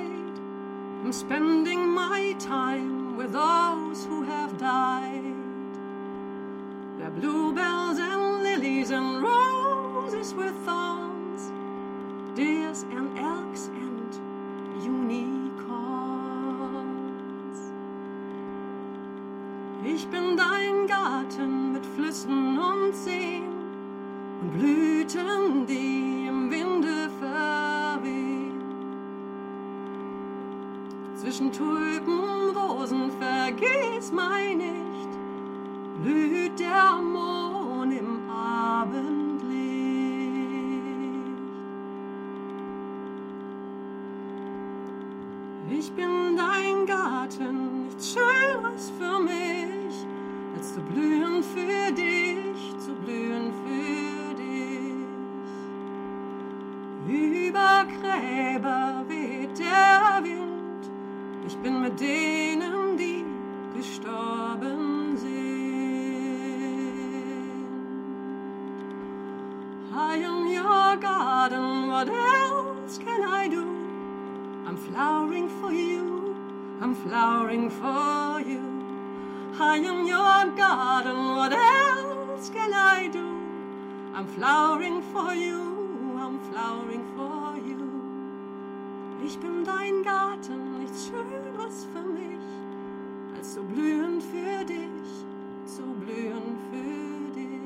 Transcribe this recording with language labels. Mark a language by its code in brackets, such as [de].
[en] I'm spending my time with those who have died. Their bluebells and lilies and roses with thorns, deers and elks and unicorns. [de] Ich bin dein Garten mit Flüssen und Seen und Blüten, die im Winde verwehen. Zwischen Tulpen vergiss mein nicht, blüht der Mond im Abendlicht. Ich bin dein Garten, nichts Schöneres für mich, als zu blühen für dich, zu blühen für dich. Über Gräber weht der Wind, ich bin mit denen, gestorben sind. [en] I am your garden, what else can I do? I'm flowering for you, I'm flowering for you. I am your garden, what else can I do? I'm flowering for you, I'm flowering for you. [de] Ich bin dein Garten, nichts Schöneres für mich, als so blühend für dich, so blühend für dich.